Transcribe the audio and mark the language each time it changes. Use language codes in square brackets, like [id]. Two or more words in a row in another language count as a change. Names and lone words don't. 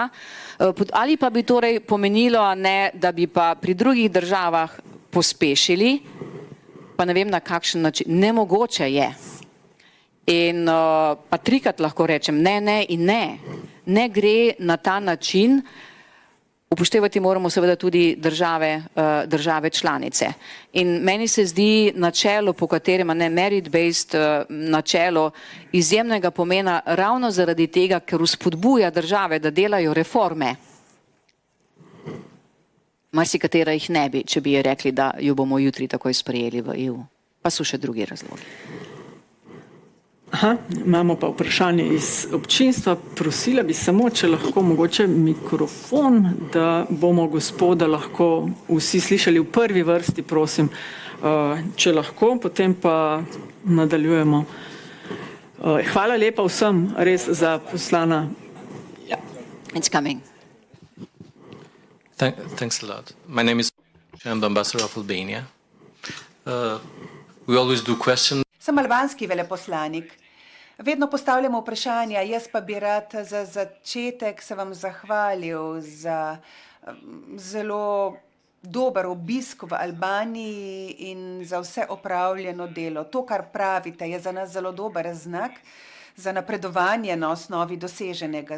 [sl] Ali pa bi torej pomenilo, da bi pa pri drugih državah pospešili, pa ne vem na kakšen način, nemogoče je. In pa trikrat lahko rečem ne in ne. Ne gre na ta način. Upoštevati moramo seveda tudi države članice. In meni se zdi načelo, po katerem merit-based načelo izjemnega pomena ravno zaradi tega, ker vzpodbuja države, da delajo reforme. Marsikatera jih ne bi, če bi je rekli, da jo bomo jutri takoj sprejeli v EU. Pa so še drugi razlogi. Imamo pa vprašanje iz občinstva. Prosila bi samo, če lahko mogoče mikrofon, da bomo gospoda lahko vsi slišali v prvi vrsti, prosim. Če lahko, potem pa nadaljujemo. Hvala lepa vsem res za poslana. [en] It's coming. Thanks a lot. My name is Ambassador of Albania. We always do questions. [sl] Sem albanski veleposlanik. Vedno postavljamo vprašanja, jaz pa bi rad za začetek se vam zahvalil za zelo dober obisk v Albaniji in za vse opravljeno delo. To, kar pravite, je za nas zelo dober znak za napredovanje na osnovi doseženega.